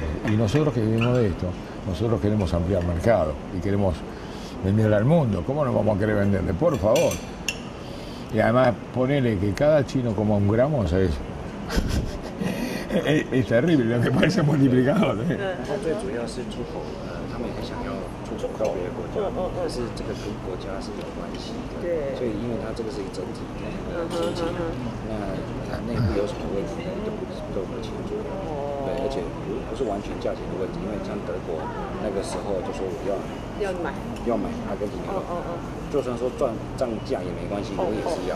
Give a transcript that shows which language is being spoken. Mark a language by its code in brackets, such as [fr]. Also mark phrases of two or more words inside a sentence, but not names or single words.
[es] Y nosotros que vivimos de esto, nosotros queremos ampliar mercado y queremos venderle al mundo. ¿Cómo no vamos a querer venderle? Por favor. Y además, ponele que cada chino coma 1 gramo, ¿sabes? es terrible, lo que parece multiplicador. [zh] 它最主要是出口，他们也想要出口到别的国家，可是这个跟国家是有关系的。对所以因为它这个是一个整体的经济，那它内部有什么问题都不清楚。对，而且不是完全价钱的问题，因为像德国那个时候就说我要买阿根廷牛肉，就算说涨价也没关系，我也是要。